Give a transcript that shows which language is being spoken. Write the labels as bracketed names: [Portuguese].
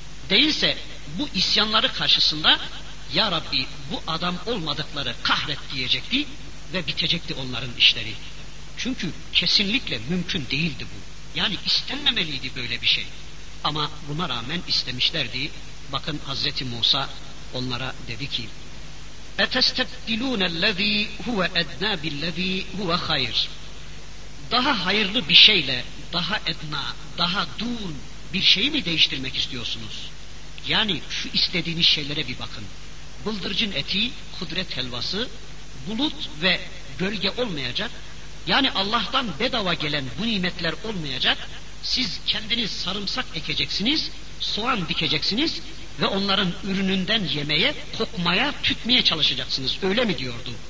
[Turkish] Değilse bu isyanları karşısında, ya Rabbi bu adam olmadıkları kahret diyecekti ve bitecekti onların işleri. Çünkü kesinlikle mümkün değildi bu. Yani istenmemeliydi böyle bir şey. Ama buna rağmen istemişlerdi. Bakın Hazreti Musa onlara dedi ki, [Arabic] اَتَسْتَبْدِلُونَ الَّذ۪ي هُوَ اَدْنَى بِالَّذ۪ي هُوَ خَيْرٍ. [Turkish] Daha hayırlı bir şeyle, daha edna, daha dun bir şeyi mi değiştirmek istiyorsunuz? Yani şu istediğiniz şeylere bir bakın. Bıldırcın eti, kudret helvası, bulut ve gölge olmayacak. Yani Allah'tan bedava gelen bu nimetler olmayacak. Siz kendiniz sarımsak ekeceksiniz, soğan dikeceksiniz ve onların ürününden yemeye, kokmaya, tütmeye çalışacaksınız. Öyle mi diyordu